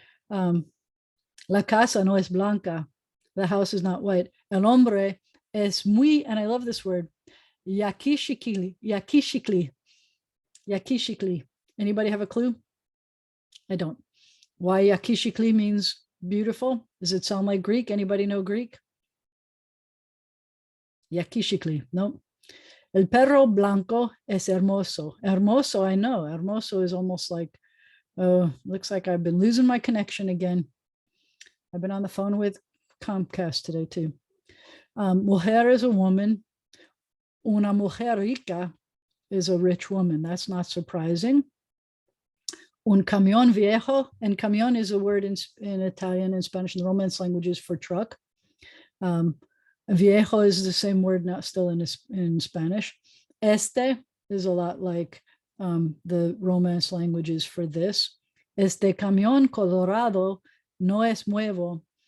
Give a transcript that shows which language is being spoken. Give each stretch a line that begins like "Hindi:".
Spanish: La casa no es blanca.
English: The house is not white.
Spanish: El hombre es muy,
English: and I love this word, Yakishikli, yakishikli, yakishikli. Anybody have a clue? I don't. Why yakishikli means beautiful? Does it sound like Greek? Anybody know Greek? Yakishikli, no.
Spanish: El perro blanco es hermoso.
English: Hermoso, I know. Hermoso is almost like, looks like I've been losing my connection again. I've been on the phone with Comcast today too. Mujer is a woman.
Spanish: Una mujer rica
English: is a rich woman. That's not surprising.
Spanish: Un camión viejo,
English: and camión is a word in Italian and Spanish and the Romance languages for truck. Viejo is the same word now still in Spanish. Este is a lot like the Romance languages for this.
Spanish: Este camión colorado no es nuevo.